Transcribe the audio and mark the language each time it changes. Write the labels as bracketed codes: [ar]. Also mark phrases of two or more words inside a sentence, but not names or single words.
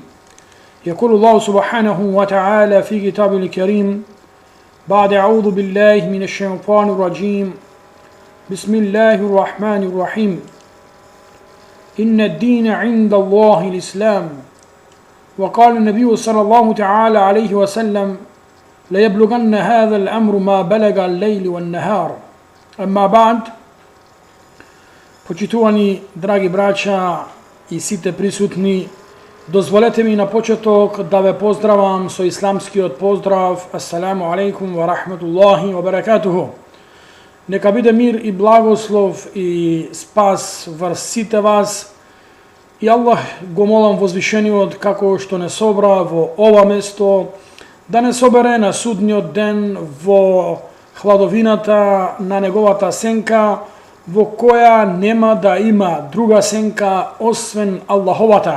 [ar] يقول الله سبحانه وتعالى في كتابه الكريم بعد أعوذ بالله من الشيطان الرجيم بسم الله الرحمن الرحيم إن الدين عند الله الإسلام. وقال النبي صلى الله تعالى عليه وسلم ليبلغن هذا الأمر ما بلغ الليل والنهار. أما بعد, [mk] почитувани драги браќа и сите присутни, дозволете ми на почеток да ве поздравам со исламскиот поздрав: [ar] السلام عليكم ورحمة الله وبركاته. [mk] Нека биде мир и благослов и спас врз сите вас. И Аллах го молам возвишениот, како што не собра во ова место, да не собере на судниот ден во хладовината на неговата сенка, во која нема да има друга сенка освен Аллаховата.